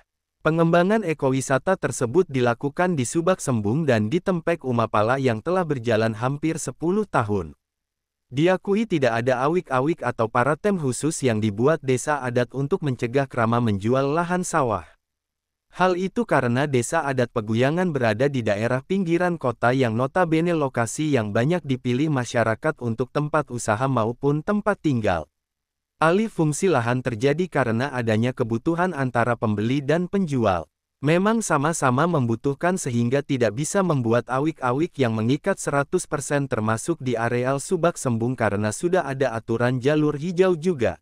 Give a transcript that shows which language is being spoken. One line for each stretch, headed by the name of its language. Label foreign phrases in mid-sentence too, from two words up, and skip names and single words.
Indonesian: Pengembangan ekowisata tersebut dilakukan di Subak Sembung dan di Tempek Umapala yang telah berjalan hampir 10 tahun. Diakui tidak ada awik-awik atau paratem khusus yang dibuat desa adat untuk mencegah krama menjual lahan sawah. Hal itu karena desa adat Peguyangan berada di daerah pinggiran kota yang notabene lokasi yang banyak dipilih masyarakat untuk tempat usaha maupun tempat tinggal. Alih fungsi lahan terjadi karena adanya kebutuhan antara pembeli dan penjual. Memang sama-sama membutuhkan sehingga tidak bisa membuat awik-awik yang mengikat 100% termasuk di areal Subak Sembung karena sudah ada aturan jalur hijau juga.